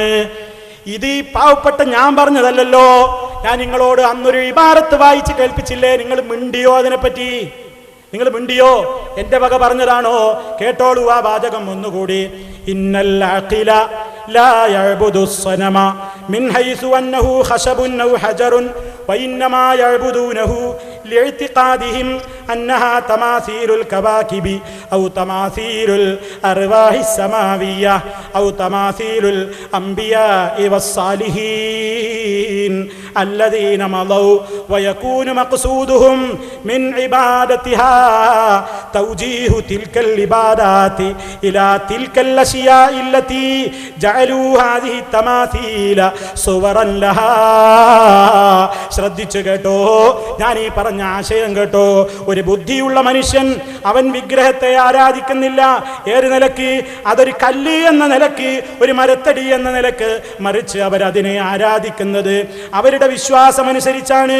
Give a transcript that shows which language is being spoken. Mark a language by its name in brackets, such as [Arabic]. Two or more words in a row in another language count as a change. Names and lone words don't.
[Malayalam] ഇത് ഈ പാവപ്പെട്ട ഞാൻ പറഞ്ഞതല്ലല്ലോ. ഞാൻ നിങ്ങളോട് അന്നൊരു ഇബാറത്ത് വായിച്ച് കേൾപ്പിച്ചില്ലേ? നിങ്ങൾ മിണ്ടിയോ? അതിനെപ്പറ്റി നിങ്ങൾ മിണ്ടിയോ? എന്റെ വക പറഞ്ഞതാണോ? കേട്ടോളൂ ആ വാചകം ഒന്നുകൂടി. [Arabic] إن العاقل لا يعبد الصنم من حيث أنه خشب أو حجر وإنما يعبدونه لاعتقادهم أنها تماثيل الكواكب أو تماثيل الأرواح السماوية أو تماثيل الأنبياء والصالحين الذين مضوا ويكون مقصودهم من عبادتها توجيه تلك العبادات إلى تلك الأشياء التي جعلوا هذه التماثيل صورا لها. [Malayalam] ശ്രദ്ധിച്ചു കേട്ടോ, ഞാൻ ഈ പറഞ്ഞ ആശയം കേട്ടോ. ഒരു ബുദ്ധിയുള്ള മനുഷ്യൻ അവൻ വിഗ്രഹത്തെ ആരാധിക്കുന്നില്ല. ഏത് നിലക്ക്? അതൊരു കല്ല് എന്ന നിലക്ക്, ഒരു മരത്തടി എന്ന നിലക്ക്. മറിച്ച് അവരതിനെ ആരാധിക്കുന്നത് അവരുടെ വിശ്വാസമനുസരിച്ചാണ്.